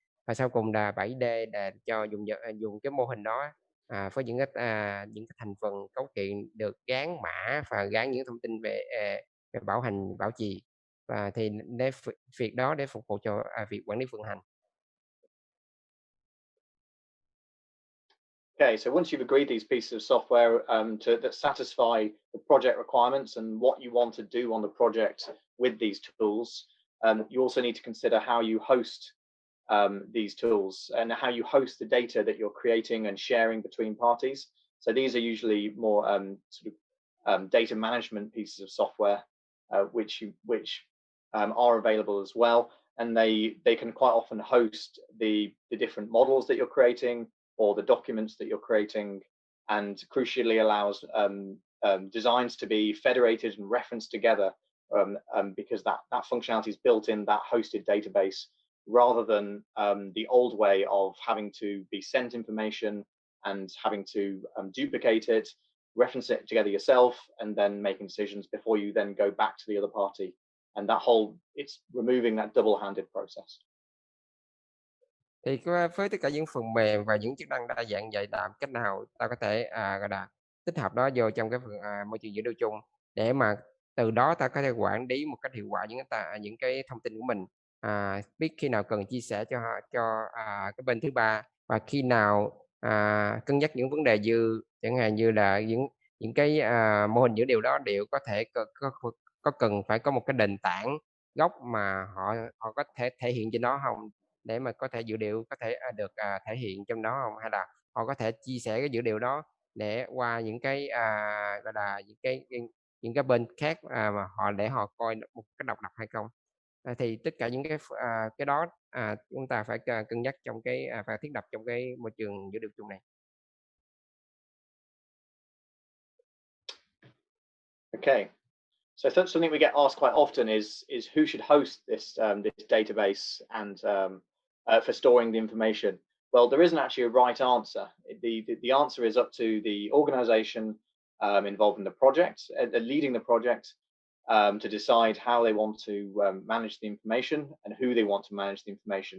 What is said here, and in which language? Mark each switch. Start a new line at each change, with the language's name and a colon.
Vietnamese: Và sau cùng là 7D là cho dùng cái mô hình đó với những cái thành phần cấu kiện được gán mã và gán những thông tin về bảo hành bảo trì và thì việc đó để phục vụ cho việc quản lý vận hành.
English: Okay, so once you've agreed these pieces of software that satisfy the project requirements and what you want to do on the project with these tools, you also need to consider how you host these tools and how you host the data that you're creating and sharing between parties. So these are usually more data management pieces of software which are available as well. and they can quite often host the different models that you're creating or the documents that you're creating, and crucially allows designs to be federated and referenced together, because that functionality is built in that hosted database, rather than the old way of having to be sent information and having to duplicate it, reference it together yourself, and then making decisions before you then go back to the other party. And that whole, it's removing that double-handed process.
Vietnamese: Thì với tất cả những phần mềm và những chức năng đa dạng vậy, làm cách nào ta có thể gọi là tích hợp nó vô trong cái môi trường dữ liệu chung, để mà từ đó ta có thể quản lý một cách hiệu quả những cái thông tin của mình, biết khi nào cần chia sẻ cho cái bên thứ ba, và khi nào cân nhắc những vấn đề dư, chẳng hạn như là những cái mô hình dữ liệu đó đều có thể có cần phải có một cái nền tảng gốc mà họ có thể thể hiện trên đó không, để mà có thể dữ liệu có thể được thể hiện trong đó không, hay là họ có thể chia sẻ cái dữ liệu đó để qua những cái gọi là những cái bên khác mà để họ coi một cái độc lập hay không. Thì tất cả những cái đó chúng ta phải cân nhắc trong cái phải thiết lập trong cái môi trường dữ liệu chung này.
English: Okay, so something we get asked quite often is who should host this this database and for storing the information. Well, there isn't actually a right answer. The answer is up to the organization involved in the project, leading the project, to decide how they want to manage the information and who they want to manage the information.